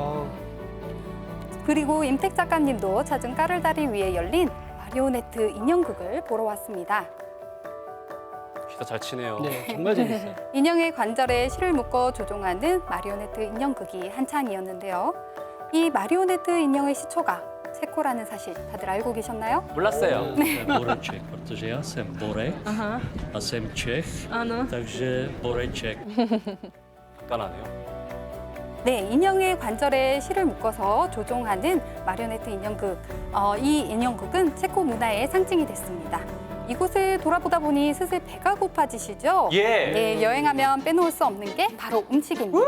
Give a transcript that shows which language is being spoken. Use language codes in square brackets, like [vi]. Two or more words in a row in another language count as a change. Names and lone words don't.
[ko] 그리고 임택 작가님도 찾은 까를다리 위에 열린 마리오네트 인형극을 보러 왔습니다. 진짜 잘 치네요. 네, 정말 재밌어요. 인형의 관절에 실을 묶어 조종하는 마리오네트 인형극이 한창이었는데요. 이 마리오네트 인형의 시초가 체코라는 사실 다들 알고 계셨나요? 몰랐어요. [cs] Boreček, protože já jsem Borek a jsem Čech, takže Boreček. [ko] 간단하네요. 네, 인형의 관절에 실을 묶어서 조종하는 마리오네트 인형극. 이 인형극은 체코 문화의 상징이 됐습니다. 이곳을 돌아보다 보니 슬슬 배가 고파지시죠? 예. 네, 여행하면 빼놓을 수 없는 게 바로 음식입니다.